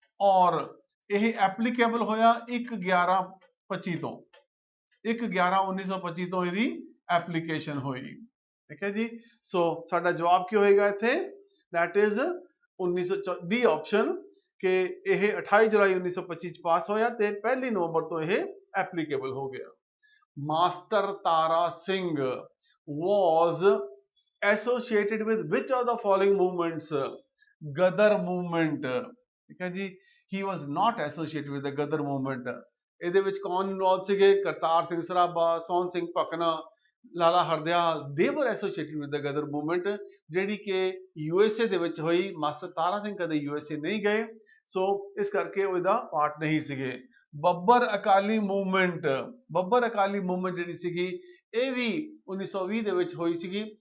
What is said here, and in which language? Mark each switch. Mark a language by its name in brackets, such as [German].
[Punjabi] ਔਰ ਇਹ ਐਪਲੀਕੇਬਲ ਹੋਇਆ 1/11/25 ਤੋਂ, 1/11/1925 ਤੋਂ ਇਹਦੀ ਐਪਲੀਕੇਸ਼ਨ ਹੋਈ। ਠੀਕ ਹੈ ਜੀ। ਸੋ ਸਾਡਾ ਜਵਾਬ ਕੀ ਹੋਏਗਾ ਇੱਥੇ? [English] that is [Punjabi] 1900 ਡੀ ਆਪਸ਼ਨ ਕਿ ਇਹ 28 ਜੁਲਾਈ 1925 ਚ ਪਾਸ ਹੋਇਆ ਤੇ 1 ਨਵੰਬਰ ਤੋਂ ਇਹ ਐਪਲੀਕੇਬਲ ਹੋ ਗਿਆ। [English] Master Tara Singh was associated with which of the following movements? Ghadar movement. [Punjabi] ਠੀਕ ਹੈ ਜੀ। [English] he was not associated with the Ghadar movement. [Punjabi] ਇਹਦੇ ਵਿੱਚ ਕੌਣ ਇਨਵੋਲਵ ਸੀਗੇ? ਕਰਤਾਰ ਸਿੰਘ ਸਰਾਭਾ, ਸੋਹਣ ਸਿੰਘ ਭਕਨਾ, ਲਾਲਾ Hardial. [English] they were associated with the Ghadar movement [Punjabi] ਜਿਹੜੀ ਕਿ USA ਦੇ ਵਿੱਚ ਹੋਈ। ਮਾਸਟਰ ਤਾਰਾ ਸਿੰਘ ਕਦੇ USA ਨਹੀਂ ਗਏ ਸੋ ਇਸ ਕਰਕੇ ਉਹ ਇਹਦਾ ਪਾਰਟ ਨਹੀਂ ਸੀਗੇ। ਬੱਬਰ ਅਕਾਲੀ ਮੂਵਮੈਂਟ, ਬੱਬਰ ਅਕਾਲੀ ਮੂਵਮੈਂਟ ਜਿਹੜੀ ਸੀਗੀ ਇਹ ਵੀ 1920 ਦੇ ਵਿੱਚ ਹੋਈ ਸੀਗੀ।